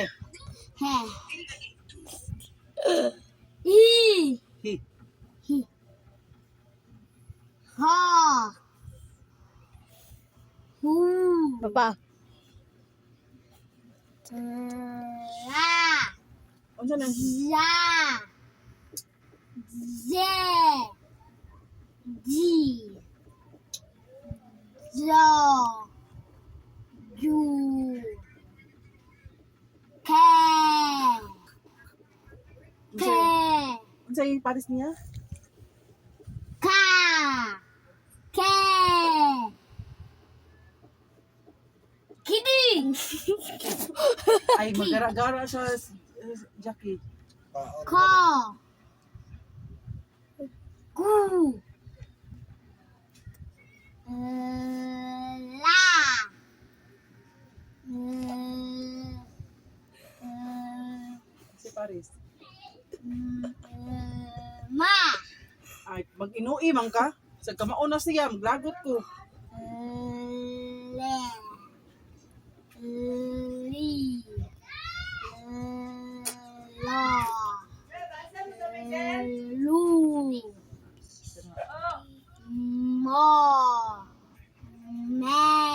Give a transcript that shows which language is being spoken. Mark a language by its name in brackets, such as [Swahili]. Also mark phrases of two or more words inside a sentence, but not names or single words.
[Cebuano] He. I. Hi. Hi. Ha. Hu. Papa. La. Unsa nang Ja. Ze. Ji. Jo. Ju. Ke. Ke. unsay pares niya? Ka. Ke. Kidi. Ay magara-gara sa Jackie. Ko. Ku. La. Si Paris. Ma. Ay mag-inui man ka. Sa kamaon na siya, maglagot ko. Le. Li. La. Lu. Mo. Me.